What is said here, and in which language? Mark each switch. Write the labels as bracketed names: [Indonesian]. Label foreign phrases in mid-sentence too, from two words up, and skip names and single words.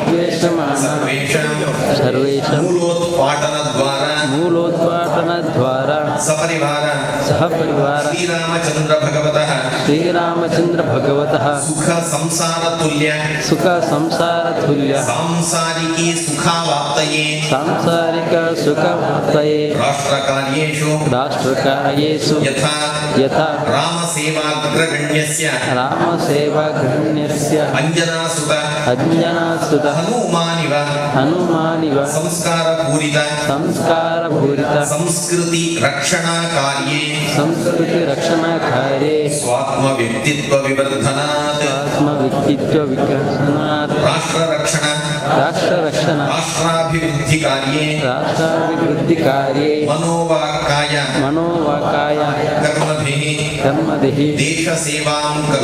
[Sanskrit] ಸರ್ವೇಷಾಂ ಮೂಲೋತ್ಪಾಟನ ದ್ವಾರ ಸಪರಿವಾರ ಶ್ರೀರಾಮಚಂದ್ರ ಭಗವತಃ ಸುಖ ಸಂಸಾರ ತುಲ್ಯ ಸಾಂಸಾರಿಕೀ ಸುಖಾವಾಪ್ತಯೇ ರಾಷ್ಟ್ರಕಾರ್ಯೇಷು ಯಥಾ ರಾಮಸೇವಾಗ್ರಗಣ್ಯಸ್ಯ ಅಂಜನಾಸುತ ಹನುಮಾನಿವ ಸಂಸ್ಕಾರ ಪೂರಿತ ಪೂರಿತ ಸಂಸ್ಕೃತಿ ರಕ್ಷಣಾ ಕಾರ್ಯೇ ಸ್ವಾತ್ಮ ವ್ಯಕ್ತಿತ್ವ ವಿವರ್ಧನಾತ್ ರಾಷ್ಟ್ರ ರಕ್ಷಣಾ ರಾಷ್ಟ್ರಾಭಿವೃದ್ಧಿ ಕಾರ್ಯೇ ಮನೋವಾಕ್ಕಾಯ ಕರ್ಮಭಿಃ ದೇಶ ಸೇವಾಂ